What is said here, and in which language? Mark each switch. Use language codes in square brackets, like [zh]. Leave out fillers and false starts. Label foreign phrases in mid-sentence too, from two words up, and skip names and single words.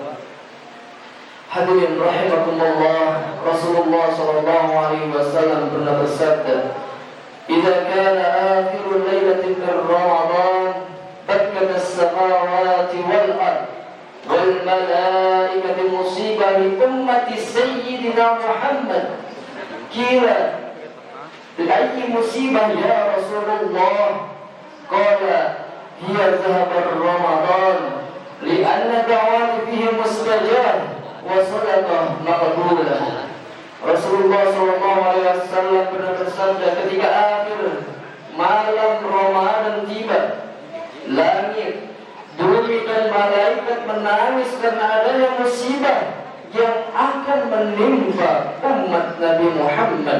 [id] Hadirin rahimakumullah, Rasulullah [ar] صلى الله عليه وسلم [id] pernah bersabda, [ar] "إذا كان آخر ليلة من رمضان بكت السماوات والأرض والملائكة مصيبة لأمة سيدنا محمد." Kira لأي مصيبة يا رسول الله؟ قال هي ذهب رمضان لأن دعوات فيه مستجاب وصدقة مقبولة. [id] Rasulullah SAW pernah bersabda, ketika akhir malam Ramadan tiba, langit, bumi dan malaikat menangis karena adanya musibah yang akan menimpa umat Nabi Muhammad.